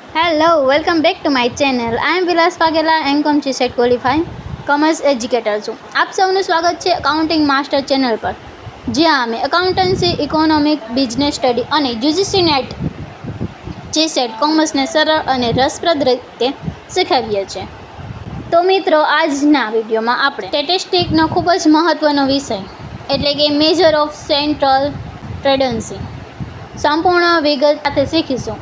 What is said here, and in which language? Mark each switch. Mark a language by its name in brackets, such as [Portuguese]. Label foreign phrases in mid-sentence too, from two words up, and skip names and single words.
[English] Hello, welcome back to my channel. I am Vilas Pagela, MCOM GSET qualifying commerce educator છું. [Gujarati] આપ સૌનું સ્વાગત છે અકાઉન્ટિંગ માસ્ટર ચેનલ પર, જ્યાં અમે એકાઉન્ટન્સી, ઇકોનોમિક, [English] business study [Gujarati] અને યુજીસી નેટ GSET કોમર્સને સરળ અને રસપ્રદ રીતે શીખવીએ છીએ. તો મિત્રો, આજના વિડીયોમાં આપણે સ્ટેટિસ્ટિકનો ખૂબ જ મહત્ત્વનો વિષય એટલે કે [English] measure of central tendency [Gujarati] સંપૂર્ણ વિગત સાથે શીખીશું.